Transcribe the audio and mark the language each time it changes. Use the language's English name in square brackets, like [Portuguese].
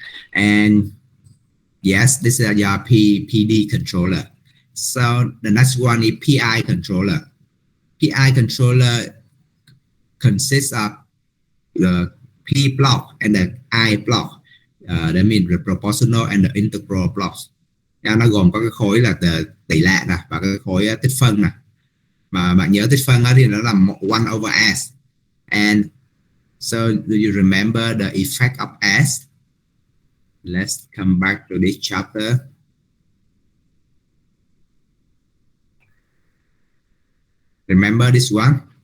[English] And yes, this is your PD controller. So the next one is PI controller. PI controller consists of the P block and the I block. That means the proportional and the integral blocks. [Vietnamese] Nó gồm có cái khối là tỷ lệ nè và cái khối tích phân nè. Mà bạn nhớ tích phân thì nó là [English] 1 over S. And so do you remember the effect of S? Let's come back to this chapter. Remember this one?